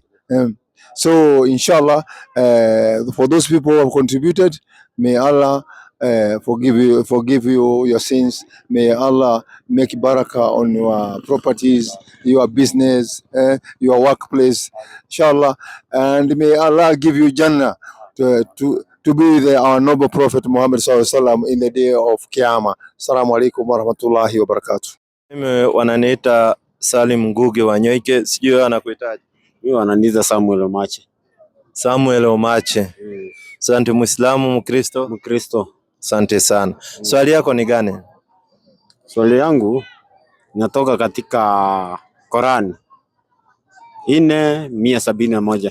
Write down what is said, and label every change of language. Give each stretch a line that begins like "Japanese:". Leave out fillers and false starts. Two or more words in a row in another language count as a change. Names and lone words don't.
English: So inshallah, for those people who have contributed, may Allah forgive you your sins. May Allah make barakah on your properties, your business, your workplace, inshallah. And may Allah give you Jannah to be with our noble Prophet Muhammad
Arabic: صلى الله عليه وسلم
English: in the day of Kiyama.
Arabic: السلام عليكم ورحمة الله وبركاته.
Swahili: Mimi wananiita Salim Nguge wa Nyoike, sijui anakuitaje? Mimi wananiita Samuel Omache. Samuel Omache. Asante. Muislamu, Mkristo? Mkristo. Asante sana. Swali yako ni gani? Swali yangu inatoka katika Qur'an 4:171.